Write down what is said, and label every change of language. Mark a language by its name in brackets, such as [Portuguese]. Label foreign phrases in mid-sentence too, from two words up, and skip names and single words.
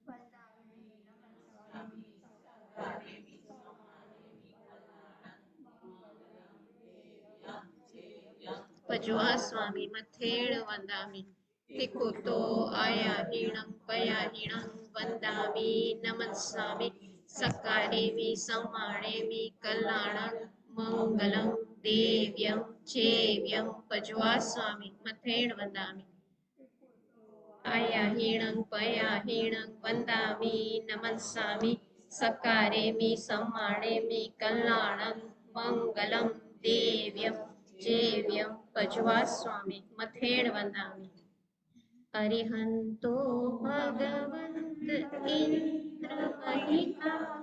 [Prakrit languages] ભજવા સ્વામી મથેણ વંદામિ તિકુતો આયા હીણં પયા હીણં વંદામિ નમસ્સામિ સકારેમિ સમાણેમિ કલ્યાણં મંગલં દેવ્યં जेव्यं पज्वास्वामि मथेण वदामि आयाहीणं पयाहीणं वन्दामि नमस्सामि सकारेमि सम्मानेमि कल्याणं मङ्गलं देव्यं जेव्यं पज्वास्वामि मथेण वदामि अरिहन्तो भगवन्त इन्द्रमहिता